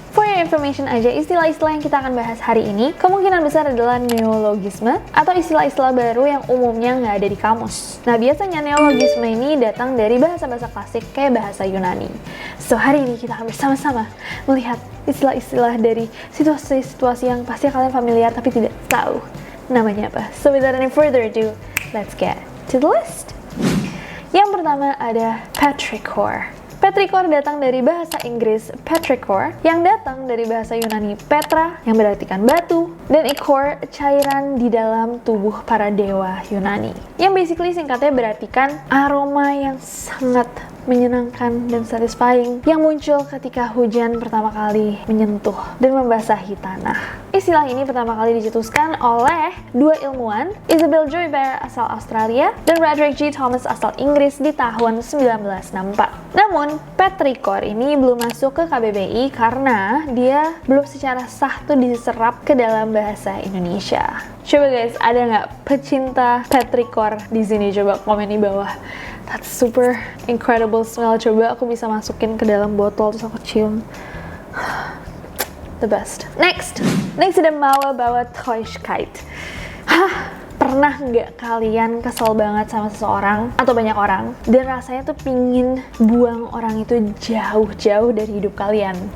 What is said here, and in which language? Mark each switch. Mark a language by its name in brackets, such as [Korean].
[Indonesian] For your information aja, istilah-istilah yang kita akan bahas hari ini kemungkinan besar adalah neologisme atau istilah-istilah baru yang umumnya nggak ada di kamus. Nah, biasanya neologisme ini datang dari bahasa-bahasa klasik kayak bahasa Yunani. So, hari ini kita akan bersama-sama melihat istilah-istilah dari situasi-situasi yang pasti kalian familiar tapi tidak tahu namanya apa. [English] So, without any further ado, let's get to the list. [Indonesian] Yang pertama ada petrichor. Petrichor datang dari bahasa Inggris petrichor yang datang dari bahasa Yunani petra yang berartikan batu dan ichor cairan di dalam tubuh para dewa Yunani yang basically singkatnya berartikan aroma yang sangat menyenangkan dan satisfying yang muncul ketika hujan pertama kali menyentuh dan membasahi tanah. Istilah ini pertama kali dicetuskan oleh dua ilmuwan, Isabel Joybert asal Australia dan Frederick G. Thomas asal Inggris di tahun 1964. Namun, petrichor ini belum masuk ke KBBI karena dia belum secara sah tuh diserap ke dalam bahasa Indonesia. Coba guys, ada nggak pecinta petrichor di sini? Coba komen di bawah. [English] That's super incredible smell. [Indonesian] Coba aku bisa masukin ke dalam botol terus aku cium. [English] The best. [Indonesian] Next ada Mauerblautäuschkeit. Pernah nggak kalian kesel banget sama seseorang atau banyak orang dan rasanya tuh pingin buang orang itu jauh-jauh dari hidup kalian?